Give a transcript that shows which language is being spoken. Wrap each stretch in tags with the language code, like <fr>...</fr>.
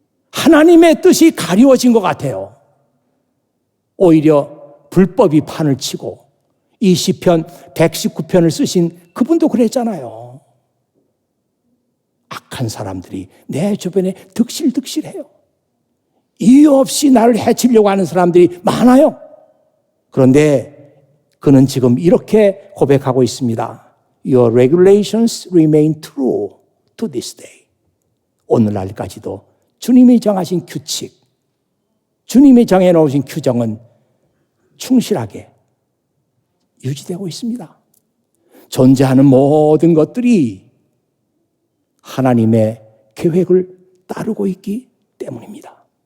<ko>하나님의 뜻이 가리워진 것 같아요. 오히려 불법이 판을 치고 이 시편 119편을 쓰신 그분도 그랬잖아요. 악한 사람들이 내 주변에 득실득실해요. 이유 없이 나를 해치려고 하는 사람들이 많아요. 그런데 그는 지금 이렇게 고백하고 있습니다.</ko> <en>Your regulations remain true to this day.</en> <ko>오늘날까지도 주님이 정하신 규칙, 주님이 정해놓으신 규정은 충실하게 유지되고 있습니다. 존재하는 모든 것들이 하나님의 계획을 따르고 있기 때문입니다.</ko>